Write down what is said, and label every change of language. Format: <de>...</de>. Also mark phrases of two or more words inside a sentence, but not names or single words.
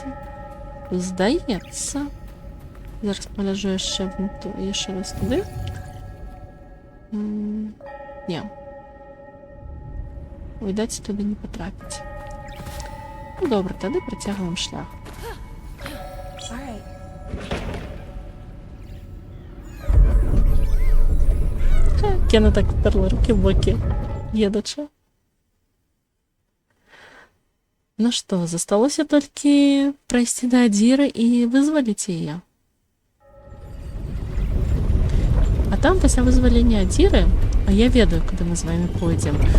<be>Здаецца. Зараз пагляджу яшчэ раз туды. Не. Відаць, туды не патрапіць. Ну, добра, тады працягваем шлях.</be> <uk>Кена так вперла руки в боки, едучи.</uk> <be>Ну што, засталося толькі прайсці да Адзіры і вызваліць яе. А там, пасля вызвалення Адзіры, я ведаю, куды мы з вамі пойдзем.</be>